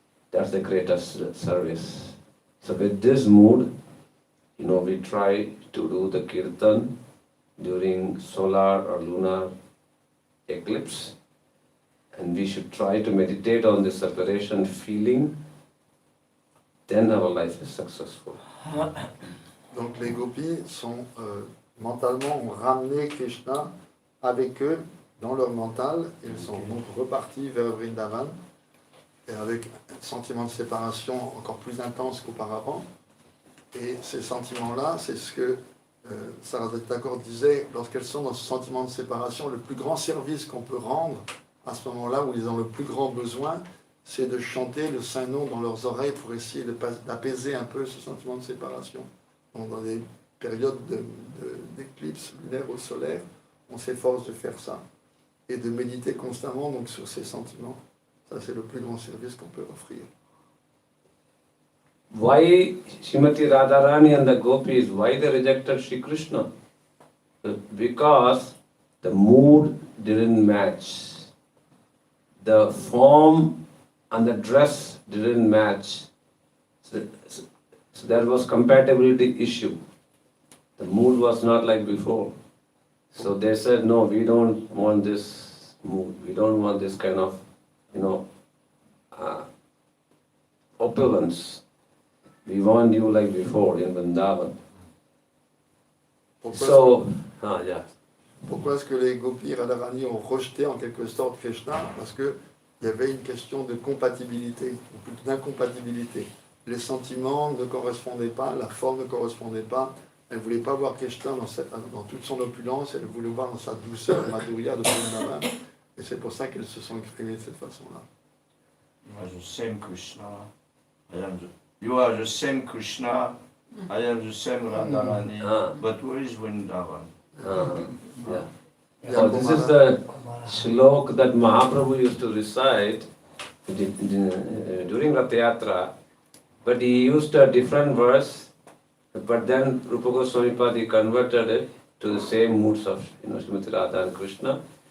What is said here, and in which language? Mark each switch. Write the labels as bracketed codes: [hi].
[en] That's the greatest service. So with this mood, we try to do the kirtan during solar or lunar eclipse. And we should try to meditate on the separation feeling. Then our life is successful. [fr] Donc les gopis sont mentalement ont ramené Krishna avec eux dans leur mental. Ils sont donc repartis vers Vrindavan et avec un sentiment de séparation encore plus intense qu'auparavant. Et ces sentiments-là, c'est ce que Sarasvati Thakur disait, lorsqu'elles sont dans ce sentiment de séparation, le plus grand service qu'on peut rendre à ce moment-là où ils ont le plus grand besoin, c'est de chanter le Saint-Nom dans leurs oreilles pour essayer d'apaiser un peu ce sentiment de séparation. Donc, dans des périodes d'éclipse lunaire ou solaire, on s'efforce de faire ça et de méditer constamment donc, sur ces sentiments. Ça, c'est le plus grand service qu'on peut offrir. [en] Why Srimati Radharani and the gopis, why they rejected Sri Krishna? Because the mood didn't match. The form and the dress didn't match. So there was compatibility issue. The mood was not like before. So they said, no, we don't want this mood. We don't want this kind of, opulence. We want you like before in Vrindavan. Yeah. [fr] Pourquoi est-ce que les gopis Radharani ont rejeté en quelque sorte Krishna? Parce qu'il y avait une question de compatibilité, ou plutôt d'incompatibilité. Les sentiments ne correspondaient pas, la forme ne correspondait pas. Elle ne voulait pas voir Krishna dans toute son opulence, elle voulait voir dans sa douceur, Madhurya de Padmanabha. Et c'est pour ça qu'elles se sont exprimées de cette façon-là. [en] You are the same Krishna. You are the same Krishna. I am the same Radharani. But where is Vrindavan? Yeah. So this is the shlok that Mahaprabhu used to recite during Rath Yatra, but he used a different verse, but then Rupa Goswami Padi converted it to the same moods of Srimati Radha and Krishna.